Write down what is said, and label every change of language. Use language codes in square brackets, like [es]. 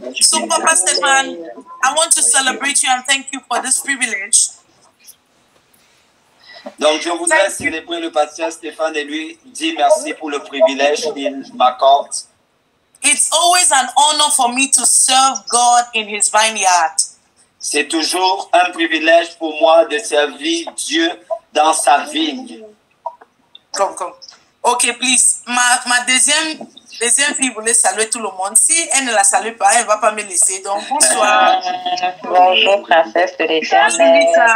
[en] So, Papa Stefan, I want to celebrate you and thank you for this privilege. [fr] Donc, je voudrais célébrer le pasteur Stéphane et lui dire merci pour le privilège qu'il m'accorde. [en] It's always an honor for me to serve God in His vineyard. [fr] C'est toujours un privilège pour moi de servir Dieu dans sa vigne. [en] Come. Okay, please. [fr] Ma deuxième fille voulait saluer tout le monde. Si elle ne la salue pas, elle ne va pas me laisser. Donc, bonsoir. Bonjour, princesse de l'Éternel.